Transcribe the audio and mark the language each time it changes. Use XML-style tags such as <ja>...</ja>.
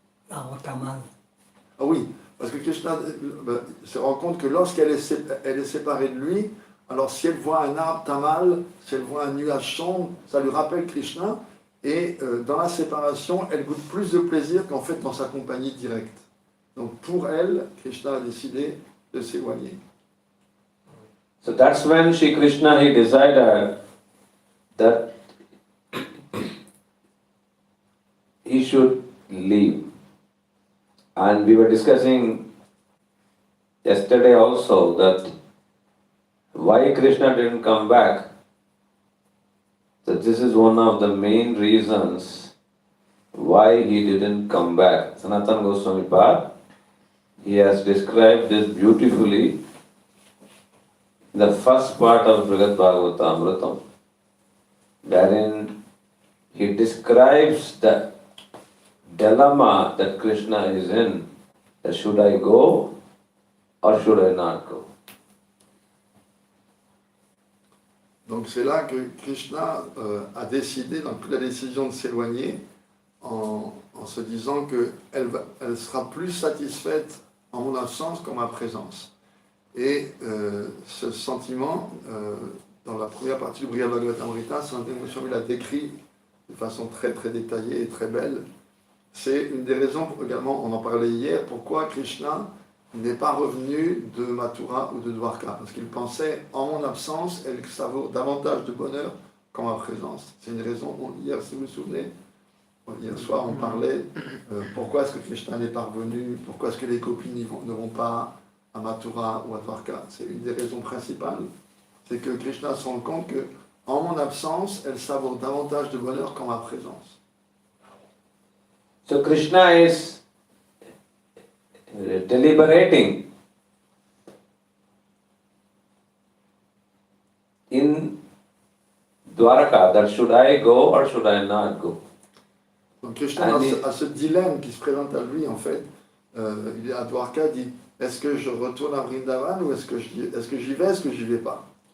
<fr>Ah oui, parce que Krishna se rend compte que lorsqu'elle est séparée de lui, Alors si elle voit un arbre tamal, si elle voit un nuage sombre, ça lui rappelle Krishna. Et dans la séparation, elle goûte plus de plaisir qu'en fait dans sa compagnie directe. Donc pour elle, Krishna a décidé de s'éloigner.</fr> <en>So that's when Shri Krishna he decided that he should leave. And we were discussing yesterday also that why Krishna didn't come back. So this is one of the main reasons why he didn't come back. Sanatana Goswami Pad, he has described this beautifully in the first part of Brihad Bhagavatamritam, wherein he describes the dilemma that Krishna is in, that should I go or should I not go?</en> <fr>Donc c'est là que Krishna a décidé, donc pris la décision de s'éloigner en se disant qu'elle sera plus satisfaite en mon absence qu'en ma présence. Et ce sentiment, dans la première partie du Brihad Bhagavatamrita, Sanatana Goswami l'a décrit de façon très très détaillée et très belle. C'est une des raisons également, on en parlait hier, pourquoi Krishna n'est pas revenu de Mathura ou de Dwarka. Parce qu'il pensait, en mon absence, elle savoure davantage de bonheur qu'en ma présence. C'est une raison, hier, si vous vous souvenez, hier soir, on parlait, pourquoi est-ce que Krishna n'est pas revenu, pourquoi est-ce que les copines ne vont pas à Mathura ou à Dwarka. C'est une des raisons principales. C'est que Krishna se rend compte que, en mon absence, elle savoure davantage de bonheur qu'en ma présence.</fr> <en>So Krishna is deliberating in Dwaraka that should I go or should I not go?</en> <fr>Donc Krishna a ce dilemme qui se présente à lui en fait. Il est à Dwarka, dit est-ce que je retourne à Vrindavan ou est-ce que j'y vais, est-ce que j'y vais pas?</fr>